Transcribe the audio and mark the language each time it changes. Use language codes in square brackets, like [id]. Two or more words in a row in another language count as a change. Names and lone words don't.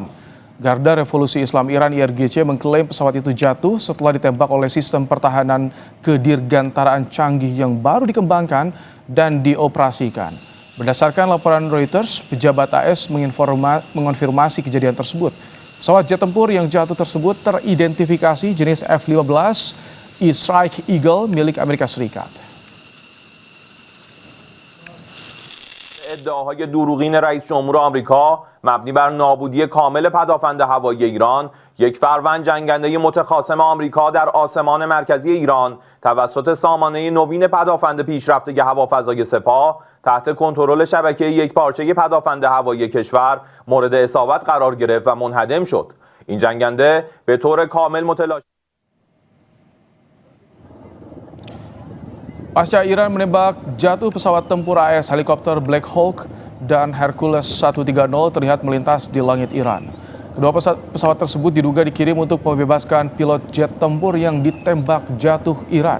[id] Garda Revolusi Islam Iran IRGC mengklaim pesawat itu jatuh setelah ditembak oleh sistem pertahanan kedirgantaraan canggih yang baru dikembangkan dan dioperasikan. Berdasarkan laporan Reuters, pejabat AS mengonfirmasi kejadian tersebut. Pesawat jet tempur yang jatuh tersebut teridentifikasi jenis F-15 E-Strike Eagle milik Amerika Serikat. [fa] ادعاهای دروغین رئیس جمهور آمریکا مبنی بر نابودی کامل پدافند هوایی ایران، یک فروند جنگنده متخاصم آمریکا در آسمان مرکزی ایران توسط سامانه نوین پدافند پیشرفته هوافضای سپاه تحت کنترل شبکه یکپارچه پدافند هوایی کشور مورد اصابت قرار گرفت و منهدم شد. این جنگنده به طور کامل متلاشی. [id] Pasca Iran menembak jatuh pesawat tempur AS helikopter Black Hawk dan Hercules 130 terlihat melintas di langit Iran. Kedua pesawat tersebut diduga dikirim untuk membebaskan pilot jet tempur yang ditembak jatuh Iran.